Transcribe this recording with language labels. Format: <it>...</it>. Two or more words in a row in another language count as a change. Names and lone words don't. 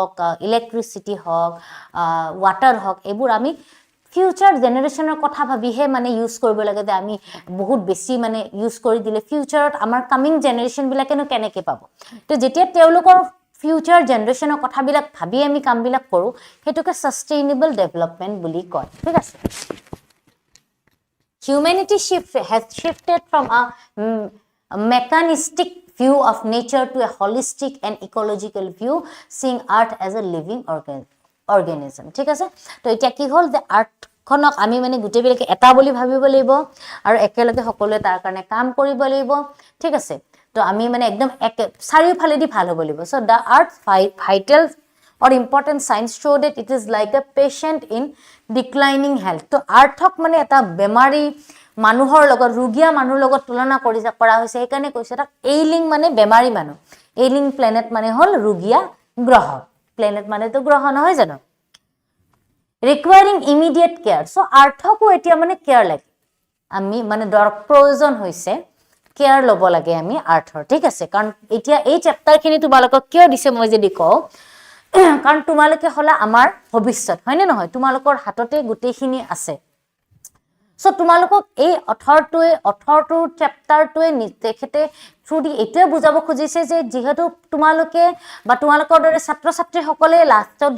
<as>হক ইলেক্ট্ৰিসিটি হক ওয়াটাৰ হক এবোৰ আমি</as> <en>future generation's</en> <as>কথা ভাবিহে মানে ইউজ কৰিব লাগে যে আমি বহুত বেছি মানে ইউজ কৰি দিলে ফিউচাৰত আমাৰ</as> <en>coming generations</en> <as>কেনেকৈ পাব তো যেতিয়া তেওঁলোকৰ</as> <en>future generation's</en> <as>কথাবিলাক ভাবি আমি কামবিলাক কৰোঁ সেইটোকে</as> <en>sustainable development</en> <as>বুলি কয় ঠিক আছে</as> <en>Humanity has shifted from a mechanistic view of nature to a holistic and ecological view, seeing earth as a living organism.</en> <as>ঠিক আছে তো এতিয়া কি হ'ল যে আৰ্থখনক আমি মানে গোটেইবিলাকে এটা বুলি ভাবিব লাগিব আৰু একেলগে সকলোৱে তাৰ কাৰণে কাম কৰিব লাগিব ঠিক আছে তো আমি মানে একদম চাৰিওফালেদি ভাল হ'ব লাগিব</as> <en>so the earth vital or important signs show that it is like a patient in declining health</en> <as>তো আৰ্থক মানে এটা বেমাৰী মানুহৰ লগত ৰোগীয়া মানুহৰ লগত তুলনা কৰা হৈছে সেইকাৰণে কৈছে এটা এইলিং মানে বেমাৰী মানুহ</as> <en>ailing planet</en> <as>মানে হ'ল ৰোগীয়া গ্ৰহ প্লেনেট মানে তো গ্ৰহ নহয় জানো</as> <en>requiring immediate care</en> <as>so আৰ্থকো এতিয়া মানে কেয়াৰ লাগে আমি মানে প্ৰয়োজন হৈছে কেয়াৰ ল'ব লাগে আমি আৰ্থৰ ঠিক আছে কাৰণ এতিয়া এই চেপ্টাৰখিনি তোমালোকক কিয় দিছে মই যদি কওঁ কাৰণ তোমালোকে হলা আমাৰ ভৱিষ্যত হয়নে নহয় তোমালোকৰ হাততে গোটেইখিনি আছে সো তোমালোকক এই 18টো চেপ্টাৰটোৱে তেখেতে</as> <en>through the</en> <as>এটোৱে বুজাব খুজিছে যে যেহেতু তোমালোকে বা তোমালোকৰ দৰে ছাত্ৰ ছাত্ৰী সকলে লাষ্টত</as>